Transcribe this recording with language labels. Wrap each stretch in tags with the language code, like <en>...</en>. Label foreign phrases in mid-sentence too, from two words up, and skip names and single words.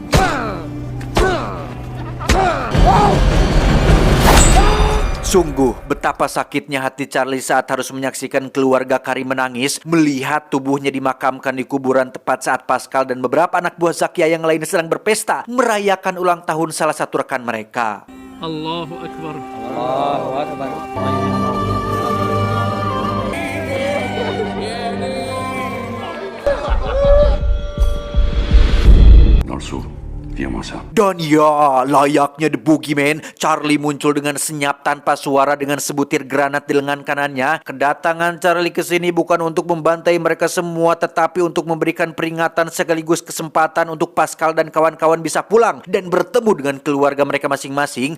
<id>Sungguh betapa sakitnya hati Charlie saat harus menyaksikan keluarga Karim menangis melihat tubuhnya dimakamkan di kuburan tepat saat Pascal dan beberapa anak buah Zakia yang lain sedang berpesta merayakan ulang tahun salah satu rekan mereka.</id> <ar>Allahu Akbar. Allahu Akbar.</ar> <fr>Dans le seau. Vire-moi ça.</fr> <id>Dan ya, layaknya The Boogeyman, Charlie muncul dengan senyap tanpa suara dengan sebutir granat di lengan kanannya. Kedatangan Charlie ke sini bukan untuk membantai mereka semua, tetapi untuk memberikan peringatan sekaligus kesempatan untuk Pascal dan kawan-kawan bisa pulang dan bertemu dengan keluarga mereka masing-masing.</id>